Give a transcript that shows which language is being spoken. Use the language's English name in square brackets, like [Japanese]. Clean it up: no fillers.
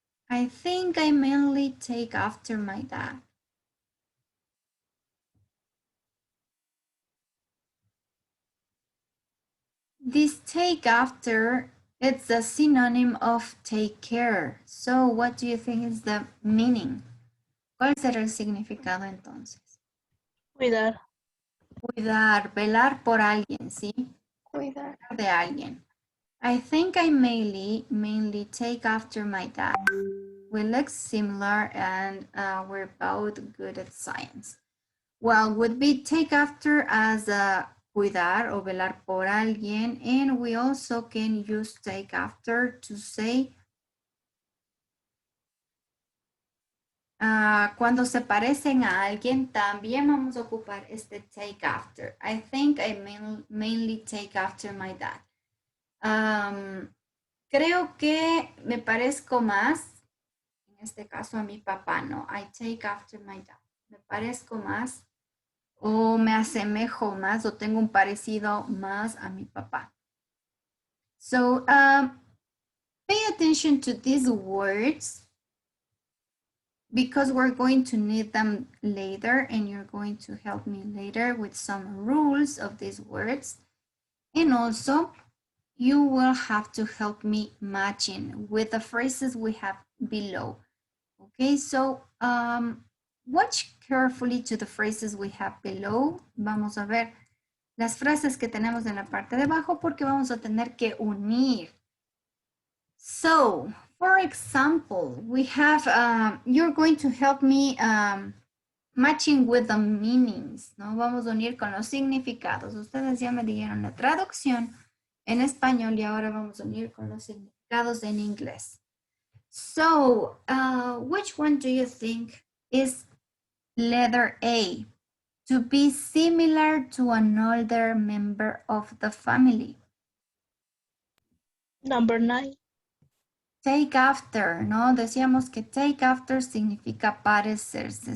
[English] I think I mainly take after my dad. This take after, it's a synonym of take care. So what do you think is the meaning? [Spanish] ¿Cuál será el significado entonces? Cuidar. Cuidar, velar por alguien, ¿sí? Cuidar. De alguien. [English] I think I mainly take after my dad. We look similar and we're both good at science. Well, would be take after as a [Spanish] cuidar o velar por alguien, [English] and we also can use take after to say [Spanish] cuando se parecen a alguien, también vamos a ocupar este [English] take after. I think I mainly take after my dad. [Spanish] Creo que me parezco más, en este caso a mi papá, ¿no? [English] I take after my dad. [Spanish] Me parezco más o me asemejo más o tengo un parecido más a mi papá. [English] So, pay attention to these words because we're going to need them later and you're going to help me later with some rules of these words. And also, you will have to help me matching with the phrases we have below. Okay, so watch carefully to the phrases we have below. [Spanish] Vamos a ver las frases que tenemos en la parte de abajo porque vamos a tener que unir. [English] So, for example, we have, you're going to help me matching with the meanings, ¿no? [Spanish] Vamos a unir con los significados. Ustedes ya me dieron la traducción en español y ahora vamos a unir con los significados en inglés. [English] So, which one do you think is letter A? To be similar to an older member of the family. Number 9. [Spanish] Take after, ¿no? Decíamos que take after significa parecerse.